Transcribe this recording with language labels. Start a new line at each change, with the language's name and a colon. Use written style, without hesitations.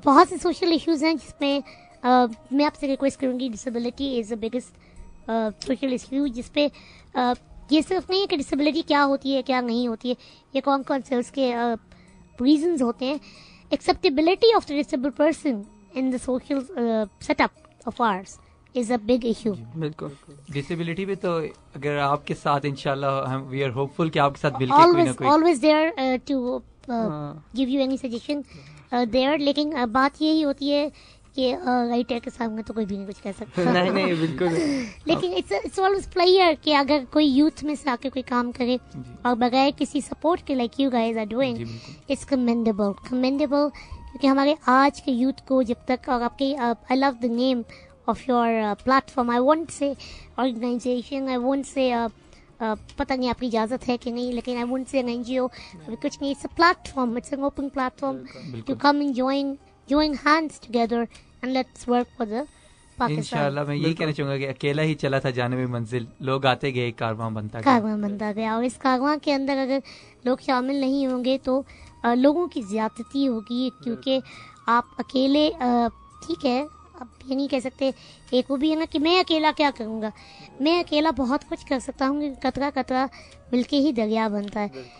Urdu: بہت سے social issues ہیں جس میں میں آپ سے ریکویسٹ کروں گی,
English: disability is a biggest social issue,
Urdu: جس پہ یہ صرف نہیں ہے کہ ڈسیبلٹی کیا ہوتی ہے کیا نہیں ہوتی ہے, یہ کون سے اس کے ریزنز ہوتے ہیں.
English: Acceptability of the disable person in the social set up of ours is a big issue.
Urdu: بالکل. ڈسیبلٹی پہ تو اگر آپ کے ساتھ انشاءاللہ
English: we are hopeful
Urdu: کہ آپ کے ساتھ مل کے کوئی نہ کوئی
English: always there to give you any suggestion there.
Urdu: لیکن بات یہی ہوتی ہے کہ رائٹر کے سامنے تو کوئی بھی نہیں کچھ کہہ سکتا. نہیں بالکل. لیکن
English: it's always player
Urdu: کہ اگر کوئی یوتھ میں سے آ کے کوئی کام کرے اور بغیر کسی سپورٹ کے,
English: Like you guys are doing, it's commendable.
Urdu: کیونکہ ہمارے آج کے یوتھ کو جب تک, اور آپ کے
English: I love the name of your platform, I won't say organization, I won't say
Urdu: پتہ نہیں آپ کی اجازت ہے کہ نہیں, لیکن
English: I won't say an NGO,
Urdu: کچھ نہیں,
English: it's a platform, it's an open platform to come and join hands together and let's work for the Pakistan.
Urdu: انشاءاللہ میں یہی کہنا چاہوں گا کہ اکیلا ہی چلا تھا جانب منزل, لوگ آتے گئے, کارواں بنتا گیا, اور اس کارواں کے اندر اگر لوگ شامل نہیں ہوں گے تو لوگوں کی زیادتی ہوگی, کیونکہ آپ اکیلے, ٹھیک ہے اب یہ نہیں کہہ سکتے, ایک وہ بھی ہے نا کہ میں اکیلا کیا کروں گا, میں اکیلا بہت کچھ کر سکتا ہوں, قطرہ قطرہ مل کے ہی دریا بنتا ہے.